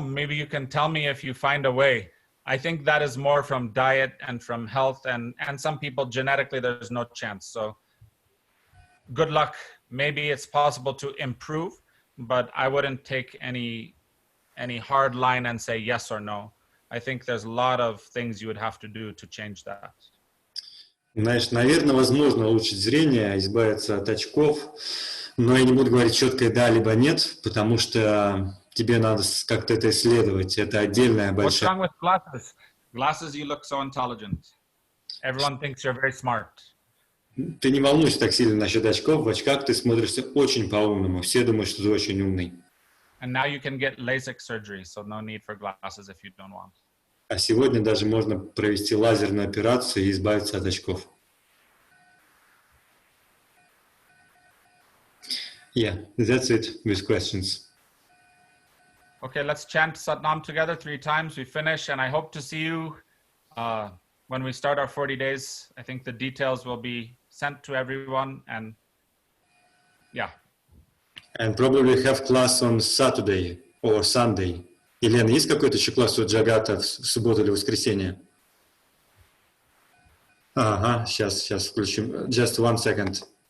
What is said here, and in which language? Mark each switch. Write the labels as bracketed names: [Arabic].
[English] Maybe you can tell me if you find a way. I think that is more from diet and from health, and some people genetically there's no chance. So good luck. Maybe it's possible to improve, but I wouldn't take any hard line and say yes or no. I think there's a lot of things you would have to do to change that. [Russian] Знаешь, наверное, возможно улучшить зрение, избавиться от очков, но я не буду говорить четко да либо нет, потому что тебе надо как-то это исследовать. Это отдельная большая... [English] What's wrong with glasses? Glasses, you look so intelligent. Everyone thinks you're very smart. [Russian] Ты не волнуйся так сильно насчет очков. В очках ты смотришься очень по-умному. Все думают, что ты очень умный. [English] And now you can get LASIK surgery, so no need for glasses if you don't want. [Russian] А сегодня даже можно провести лазерную операцию и избавиться от очков. [English] Yeah, that's it with questions. Okay, let's chant Satnam together 3 times. We finish, and I hope to see you when we start our 40 days. I think the details will be sent to everyone, and yeah. And probably have class on Saturday or Sunday. [Russian] Елена, есть какой-то еще класс у Джагата в субботу или воскресенье? Ага, сейчас включим. [English] Just 1 second.